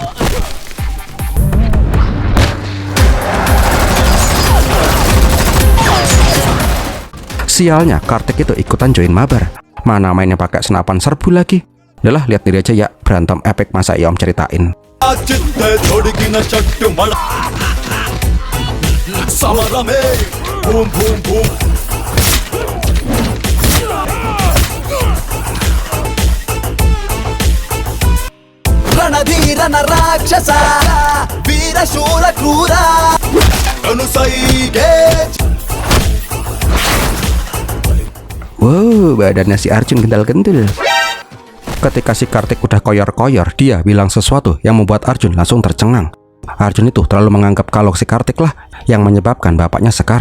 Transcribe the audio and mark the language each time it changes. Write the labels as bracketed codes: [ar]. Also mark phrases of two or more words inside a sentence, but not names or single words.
[id] Sialnya, Kartik itu ikutan join mabar. Mana mainnya pakai senapan serbu lagi. Udah lah, lihat diri aja ya, berantem epic masa ya om ceritain. [te] రణధీరన రాక్షస వీర శూర క్రూర అనుసైగే. [id] Wow, badannya si Arjun gental-gentul. Ketika si Kartik udah koyor-koyor, dia bilang sesuatu yang membuat Arjun langsung tercengang. Arjun itu terlalu menganggap kalau si Kartik lah yang menyebabkan bapaknya sekarat.